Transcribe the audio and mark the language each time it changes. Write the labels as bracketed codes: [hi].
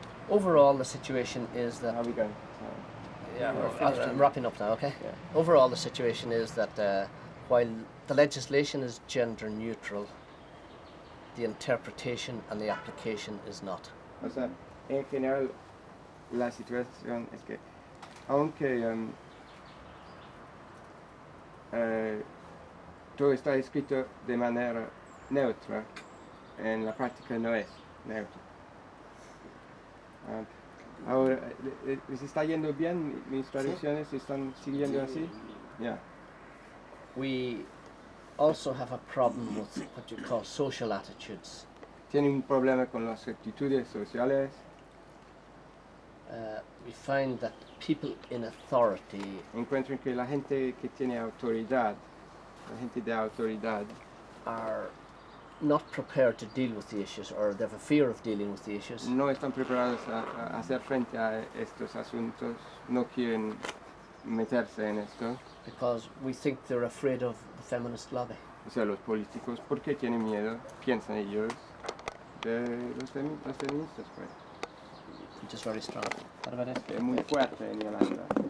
[en] Overall, the situation is that... How are we going? I'm wrapping up now, okay? Yeah. Overall, the situation is that while the legislation is gender neutral, the interpretation and the application is not. [es] O sea, en general, la situación es que, aunque todo está escrito de manera neutra, en la práctica no es neutra. Ahora, ¿les está yendo bien? ¿Mis traducciones están siguiendo así? Yeah. [en] We also have a problem with what you call social attitudes. [es] Tiene un problema con las actitudes sociales. [en] We find that people in authority [es] encuentran que la gente que tiene autoridad, la gente de autoridad, [en] are not prepared to deal with the issues, or they have a fear of dealing with the issues. [es] No están preparados a hacer frente a estos asuntos, no quieren meterse en esto. [en] Because we think they're afraid of the feminist lobby. [es] O sea, los políticos, ¿por qué tienen miedo? Piensan ellos de los feministas, pues. [en] Which is very strong. What about it? [es] Es muy fuerte en Irlanda.